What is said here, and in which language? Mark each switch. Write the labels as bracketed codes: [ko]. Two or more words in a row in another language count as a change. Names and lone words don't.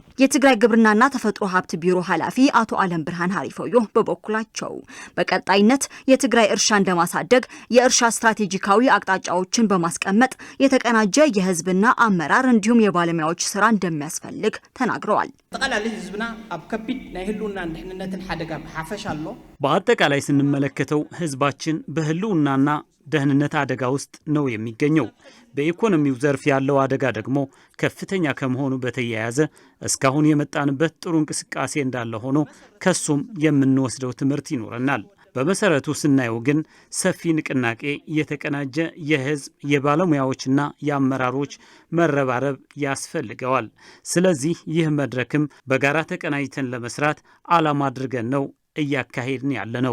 [am] የትግራይ ግብርናና ተፈጥሮ ሀብት ቢሮ ኃላፊ አቶ አለም ብርሃን ሀሪፎዮ በበኩላቸው በቀጣይነት የትግራይ እርሻን ለማሳደግ የእርሻ ስትራቴጂካዊ አቅጣጫዎችን በማስቀመጥ የተቀናጀ የህዝብና አመራር እንዲሁም የባለሙያዎች ስራ እንደሚያስፈልግ ተናግረዋል። [ti] ተቀላሊ ህዝብና አብ ከቢድ ናይ ህልውና ድህንነትን ሓደጋ ሓፈሻ አሎ። [am] በአጠቃላይ ስንመለከተው ህዝባችን በህልውናና ደህንነት አደጋ ውስጥ ነው የሚገኘው። በኢኮኖሚው ዘርፍ ያለው አደጋ ደግሞ ከፍተኛ ከመሆኑ በተያያዘ እስካሁን የመጣንበት ጥሩ እንቅስቃሴ እንዳለ ሆኖ ከሱም የምንወስደው ትምህርት ይኖረናል። በመሰረቱ ስናየው ግን ሰፊ ንቅናቄ፣ የተቀናጀ የህዝብ የባለሙያዎችና የአመራሮች መረባረብ ያስፈልገዋል። ስለዚህ ይህ መድረክም በጋራ ተቀናጅተን ለመስራት ዓላማ አድርገን ነው እያካሄድን ያለነው።